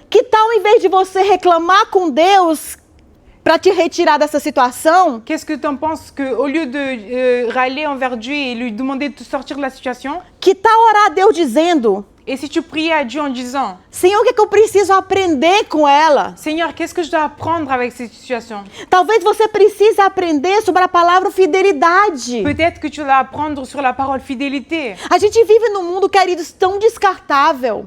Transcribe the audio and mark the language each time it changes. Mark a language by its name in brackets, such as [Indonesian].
[Portuguese] Que tal, em vez de você reclamar com Deus para te retirar dessa situação, [French] Qu'est-ce que tu en penses que au lieu de râler envers Dieu et lui demander de te sortir de la situation, [Portuguese] que tal orar a Deus dizendo: [French] et si tu priais à Dieu en disant, [Portuguese] Senhor, o que é que eu preciso aprender com ela? [French] Seigneur, qu'est-ce que je dois apprendre avec cette situation? [Portuguese] Talvez você precise aprender sobre a palavra fidelidade. [French] Peut-être que tu dois apprendre sur la parole fidélité. [Portuguese] A gente vive num mundo, queridos, tão descartável.